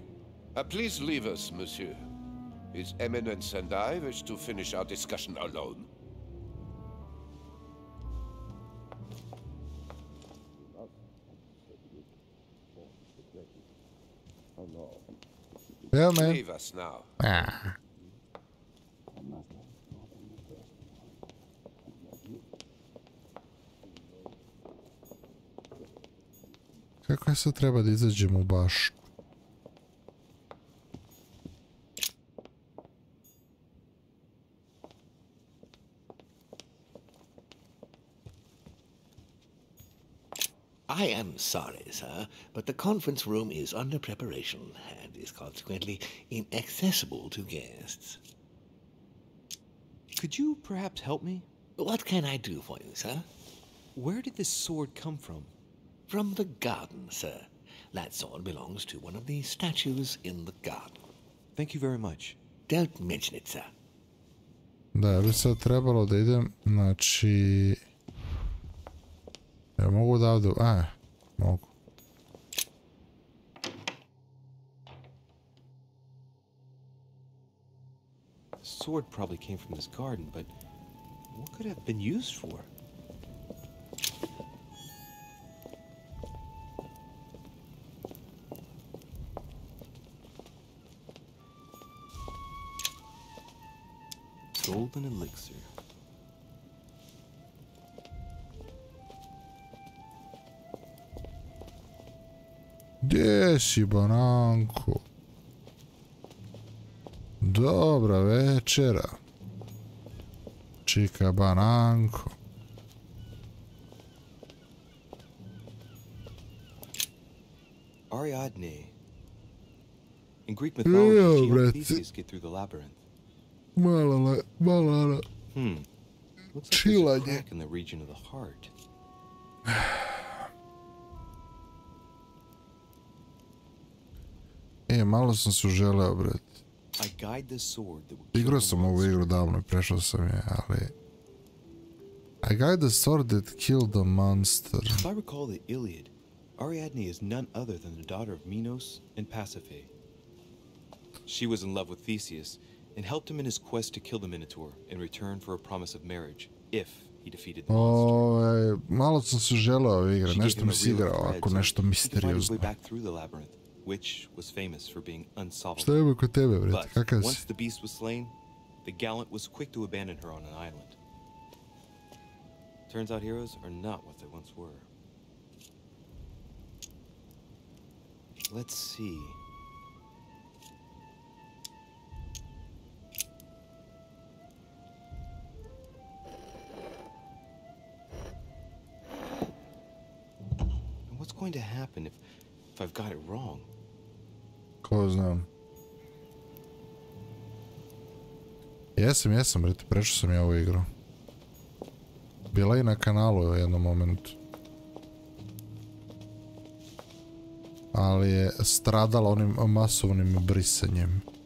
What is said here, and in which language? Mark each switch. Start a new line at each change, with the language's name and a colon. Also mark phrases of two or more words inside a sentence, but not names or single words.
English: Please leave us, Monsieur. His Eminence and I wish to finish our discussion alone. Yeah, man. Leave us now.
Serbian: Kako je sad treba da izađemo baš?
English: I am sorry, sir, but the conference room is under preparation and is consequently inaccessible to guests. Could you perhaps help me? What can I do for you, sir? Where did this sword come from? From the garden, sir. That sword belongs to one of the statues in the garden. Thank you very much. Don't mention it, sir.
Serbian: Da, ja bi sad trebalo da idem, znači... Ja mogu da ovdje... mogu.
English: The sword probably came from this garden, but what could it have been used for? Golden elixir.
Serbian: Gdje si, bananko? Dobra večera. Čika bananko.
English: Ariadne. In Greek mythology, she helped Theseus get through the labyrinth. Malala. Looks like there's a crack in the region of the heart.
Serbian: Malo sam se uželeo, bret. Igrao sam ovu igru davno i prešao sam je, ali...
English: I guide the sword that killed the monster. If I recall the Iliad, Ariadne is none other than the daughter of Minos and Pasiphae. She was in love with Theseus and helped him in his quest to kill the Minotaur in return for a promise of marriage, if he defeated the monster.
Serbian: Malo sam se uželeo igra, nešto mi se igra ovako, nešto misteriozno.
English: Which was famous for being unsolvable.
Serbian: Šta ima kod tebe, bret? Kakav si?
English: Once the beast was slain, the gallant was quick to abandon her on an island. Turns out heroes are not what they once were. Let's see. And what's going to happen if I've got it wrong?
Serbian: Ko znam. Jesam, brete, prešao sam ja ovu igru. Bila je i na kanalu u jednom momentu. Ali je stradala onim masovnim brisanjem.